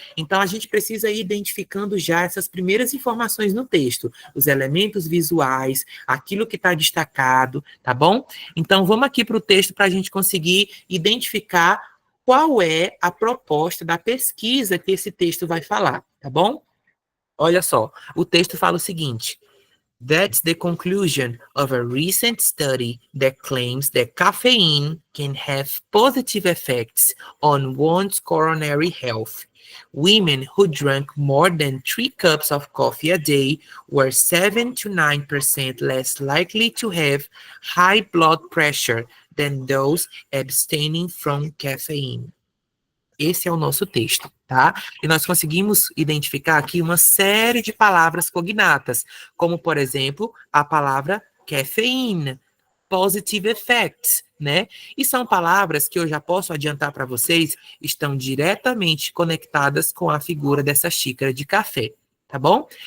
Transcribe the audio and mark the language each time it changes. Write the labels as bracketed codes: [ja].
[pt] Então, a gente precisa ir identificando já essas primeiras informações no texto, os elementos visuais, aquilo que está destacado, tá bom? Então, vamos aqui para o texto para a gente conseguir identificar qual é a proposta da pesquisa que esse texto vai falar, tá bom? Olha só, o texto fala o seguinte: [en] That's the conclusion of a recent study that claims that caffeine can have positive effects on one's coronary health. Women who drank more than 3 cups of coffee a day were 7 to 9% less likely to have high blood pressure than those abstaining from caffeine. [pt] Esse é o nosso texto, tá? E nós conseguimos identificar aqui uma série de palavras cognatas, como, por exemplo, a palavra cafeína, [en] positive effects, [pt] né? E são palavras que eu já posso adiantar para vocês, estão diretamente conectadas com a figura dessa xícara de café, tá bom?